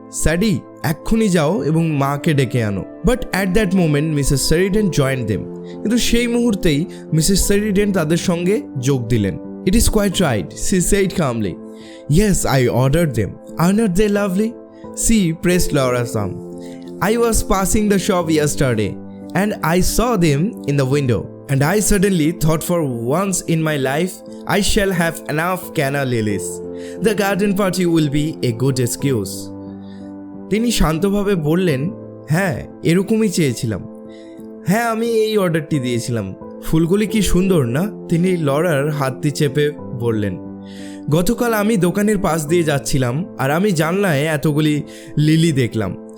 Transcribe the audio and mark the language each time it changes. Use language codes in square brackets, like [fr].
[bn] স্যাডি, এক্ষুনি যাও এবং মাকে ডেকে আনো। [en] But at that moment Mrs Sheridan joined them. [bn] কিন্তু সেই মুহূর্তেই মিসেস শেরিডেন তাদের সঙ্গে যোগ দিলেন। [en] It is quite right, she said calmly. Yes, I ordered them. Are not they lovely? She pressed Laura's arm. I was passing the shop yesterday and I saw them in the window. And I suddenly thought, for once in my life, I shall have enough canna lilies. The garden party will be a good excuse. [bn] তিনি শান্তভাবে বললেন, হ্যাঁ এরকমই চেয়েছিলাম, হ্যাঁ আমি এই অর্ডারটি দিয়েছিলাম। ফুলগুলি কি সুন্দর না? তিনি লরার হাতটি চেপে বললেন, গতকাল আমি দোকানের পাশ দিয়ে যাচ্ছিলাম আর আমি জানলায় এতগুলি লিলি দেখলাম।